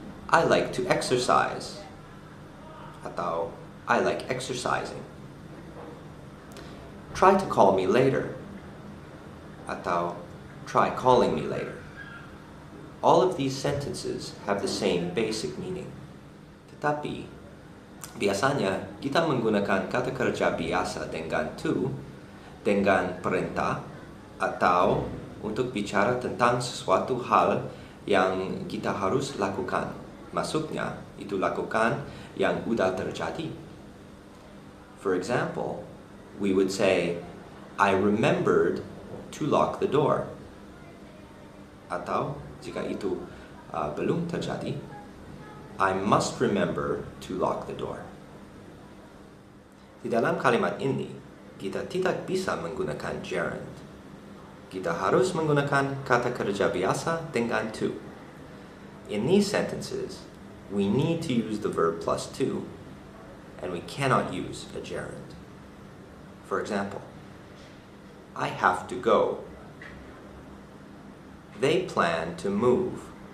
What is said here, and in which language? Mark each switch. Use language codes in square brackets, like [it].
[en] I like to exercise, atau I like exercising. Try to call me later, atau try calling me later. All of these sentences have the same basic meaning. [id] Tetapi biasanya kita menggunakan kata kerja biasa dengan to, dengan perintah, atau untuk bicara tentang sesuatu hal yang kita harus lakukan. Maksudnya, itu lakukan yang sudah terjadi. [en] For example, we would say, I remembered to lock the door. [id] Atau, jika itu belum terjadi, [en] I must remember to lock the door. [id] Di dalam kalimat ini, kita tidak bisa menggunakan gerund. Kita harus menggunakan kata kerja biasa dengan to. [en] In these sentences, we need to use the verb plus to, and we cannot use a gerund. For example, I have to go. They plan to move.